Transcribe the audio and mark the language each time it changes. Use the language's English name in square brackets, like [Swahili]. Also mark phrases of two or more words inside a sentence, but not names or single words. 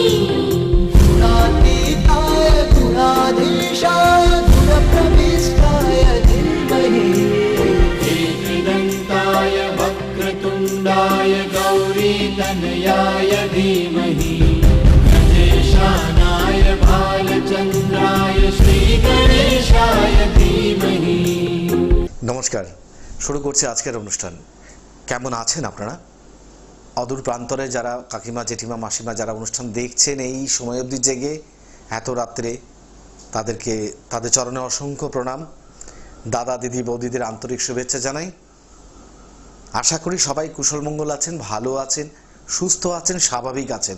[Sanskrit] गुणातीताय गुणाधीशाय गुणप्रविष्टाय धीमहि एकदन्ताय वक्रतुण्डाय गौरीतनयाय धीमहि गणेशानाय भालचन्द्राय श्रीगणेशाय धीमहि। [Bangla] নমস্কার, শুরু করছি আজকের অনুষ্ঠান। কেমন আছেন আপনারা? অদূর প্রান্তরে যারা কাকিমা, জেঠিমা, মাসিমা যারা অনুষ্ঠান দেখছেন এই সময় অবধি জেগে এত রাত্রে, তাদের চরণে অসংখ্য প্রণাম। দাদা, দিদি, বৌদিদের আন্তরিক শুভেচ্ছা জানাই। আশা করি সবাই কুশলমঙ্গল আছেন, ভালো আছেন, সুস্থ আছেন, স্বাভাবিক আছেন।